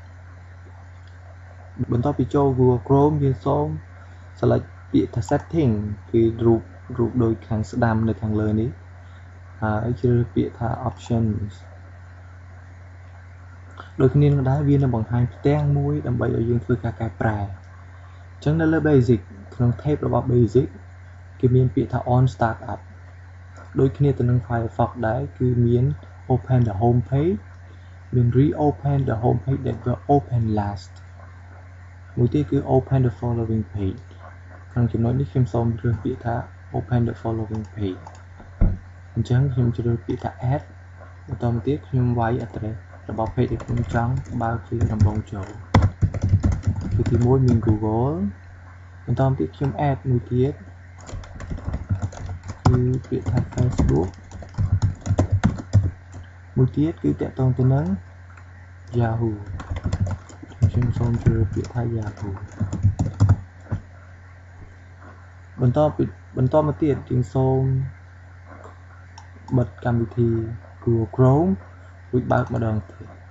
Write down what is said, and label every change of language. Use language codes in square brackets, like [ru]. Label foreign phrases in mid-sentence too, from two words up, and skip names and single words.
[km] បន្ទាប់ពីចូល Google Chrome យើងសូម select ពាក្យថា setting គឺរូបដូចខាងស្ដាំនៅខាងលើនេះហើយជ្រើសពាក្យថា options ដូចគ្នានឹងដែរវានឹងបង្ហាញផ្ទាំងមួយដើម្បីឲ្យយើងធ្វើការកែប្រែអញ្ចឹងនៅលើ basic ក្នុង tab របស់ basic គេមានពាក្យថា [en] on startup [km] ដូចគ្នាទៅនឹង Firefox ដែរគឺមាន [en] open the home page [km] មាន [en] reopen the home page that were open last [km] មួយទៀតគឺ [en] open the following page [km] ក្នុងចំណុចនេះខ្ញុំសូមជ្រើសពាក្យថា [en] open the following page [km] អញ្ចឹងខ្ញុំជ្រើសពាក្យថា add បន្តមកទៀតខ្ញុំវាយ address របស់ page ដែលខ្ញុំចង់បើកជាដំបូងចូលគឺទី1មាន Google បន្តមកទៀតខ្ញុំ add មួយទៀត គឺពាក្យថា Facebook មួយទៀតគឺតាក់ទងទៅនឹង Yahoo ខ្ញុំសូមជ្រើសពាក្យថា Yahoo បន្តមកទៀតយើងសូមបិទកម្មវិធី Google Chrome រួចបើកម្ដងទៀត